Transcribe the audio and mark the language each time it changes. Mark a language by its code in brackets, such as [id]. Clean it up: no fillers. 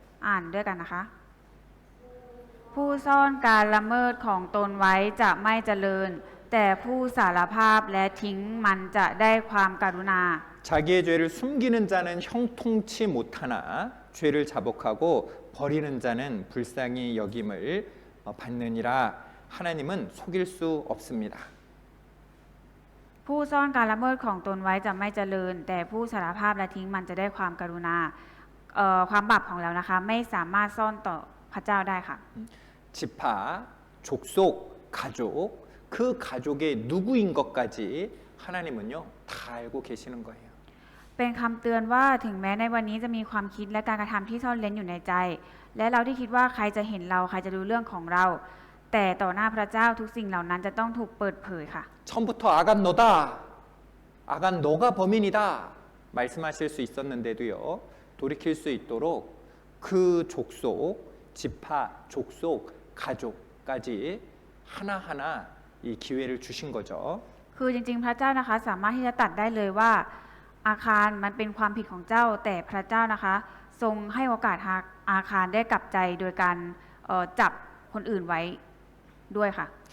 [th] อ่านด้วยกันนะคะ ผู้ซ่อนการละเมิดของตนไว้จะไม่เจริญ แต่ผู้สารภาพและทิ้งมันจะได้ความกรุณา [ko] 자기의 죄를 숨기는 자는 형통치 못하나 죄를 자복하고 버리는 자는 불쌍히 여김을 받느니라. 하나님은 속일 수 없습니다. [th] ผู้ซ่อนการละเมิดของตนไว้จะไม่เจริญ แต่ผู้สารภาพและทิ้งมันจะได้ความกรุณาความบาปของเรานะคะไม่สามารถซ่อนต่อพระเจ้าได้ค่ะ [ko] 지파, 족속, 가족 그 가족의 누구인 것까지 하나님은요 다 알고 계시는 거예요. [th] เป็นคำเตือนว่าถึงแม้ในวันนี้จะมีความคิดและการกระทำที่ซ่อนเร้นอยู่ในใจ และเราที่คิดว่าใครจะเห็นเราใครจะรู้เรื่องของเรา แต่ต่อหน้าพระเจ้าทุกสิ่งเหล่านั้นจะต้องถูกเปิดเผยค่ะ [ko] 처음부터 아간 너다, 아간 너가 범인이다 말씀하실 수 있었는데도요 돌이킬 수 있도록 그 족속, 지파, 족속, 가족까지 하나하나 이 기회를 주신 거죠. [th] คือจริงๆพระเจ้านะคะสามารถที่จะตัดได้เลยว่าอาคารมันเป็นความผิดของเจ้า แต่พระเจ้านะคะทรงให้โอกาสอาคารได้กลับใจโดยการจับคนอื่นไว้ด้วยค่ะ